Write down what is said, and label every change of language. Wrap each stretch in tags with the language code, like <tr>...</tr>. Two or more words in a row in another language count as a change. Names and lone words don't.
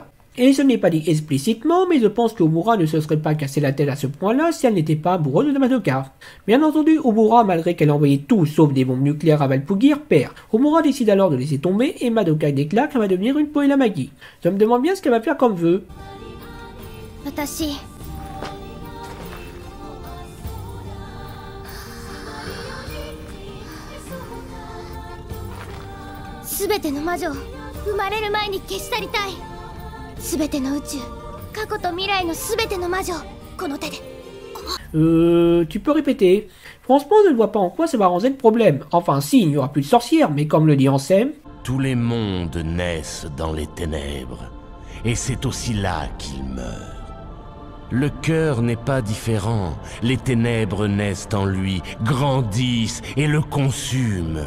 <fr>Et ce n'est pas dit explicitement, mais je pense que Homura ne se serait pas cassé la tête à ce point-là si elle n'était pas amoureuse de Madoka. Bien entendu, Homura, malgré qu'elle a envoyé tout sauf des bombes nucléaires à Valpugir, perd. Homura décide alors de laisser tomber et Madoka déclare qu'elle va devenir une Poela Magi. Je me demande bien ce qu'elle va faire comme vœu.</fr> <ja>私すべての魔女を生まれる前に消し去りたい。すべての宇宙、過去と未来のすべての魔女をこの手で。</ja> <fr>Tu peux répéter. Franchement, je ne vois pas en quoi ça va arranger le problème. Enfin, si, il n'y aura plus de sorcières, mais comme le dit Ansem... Tous les mondes naissent dans les ténèbres, et c'est aussi là qu'ils meurent. Le cœur n'est pas différent. Les ténèbres naissent en lui, grandissent et le consument.</fr>